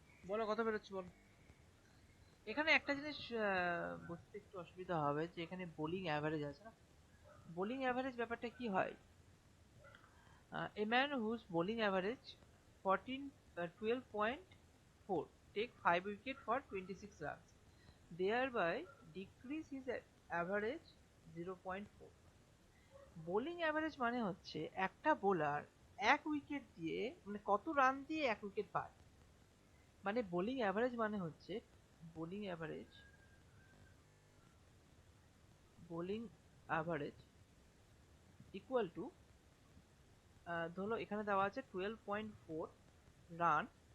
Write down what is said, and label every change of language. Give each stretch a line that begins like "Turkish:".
Bangla: বলো কত বেরোচ্ছে বলো। এখানে একটা জিনিস বুঝতে একটু অসুবিধা হবে, যে এখানে বোলিং অ্যাভারেজ আছে না। বোলিং অ্যাভারেজ ব্যাপারটা কি হয়,
English: a man whose bowling average 12.4 take 5 wicket for 26 runs, thereby decrease his average 0.4।
Bangla: Bowling average মানে হচ্ছে একটা বোলার এক উইকেট দিয়ে মানে কত রান দিয়ে এক উইকেট পায়, মানে বোলিং অ্যাভারেজ মানে হচ্ছে bowling average bowling average equal to, ধরো এখানে দেওয়া আছে 12.4 রান